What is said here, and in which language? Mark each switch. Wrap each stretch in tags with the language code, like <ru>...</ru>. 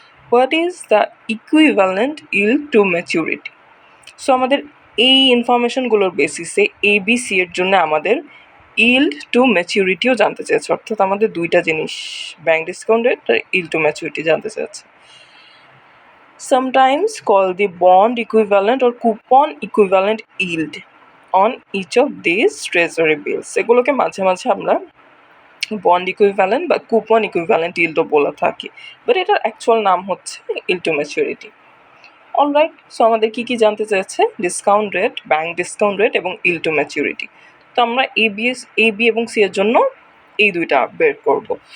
<en>What is the equivalent yield to maturity.</en> <bn>So আমাদের এই ইনফরমেশনগুলোর বেসিসে ABC এর জন্য আমাদের yield টু ম্যাচুরিটিও জানতে চেয়েছে, অর্থাৎ আমাদের দুইটা জিনিস, ব্যাংক ডিসকাউন্ট রেট আর yield টু ম্যাচুরিটি জানতে চেয়েছে।</bn> <en>Sometimes called the bond equivalent or coupon equivalent yield on each of these treasury bills।</en> <bn>এগুলোকে মাঝে মাঝে আমরা বন্ড ইকুইভ্যালেন্ট বা কুপন ইকুইভ্যালেন্ট ইল্ডও বলে থাকি, বাট এটার অ্যাকচুয়াল নাম হচ্ছে yield two maturity. Alright, so আমাদের কী কী জানতে চেয়েছে, discount rate, bank discount rate এবং yield টু ম্যাচুরিটি। তো আমরা AB এবং C এর জন্য এই দুইটা বের করব।</bn>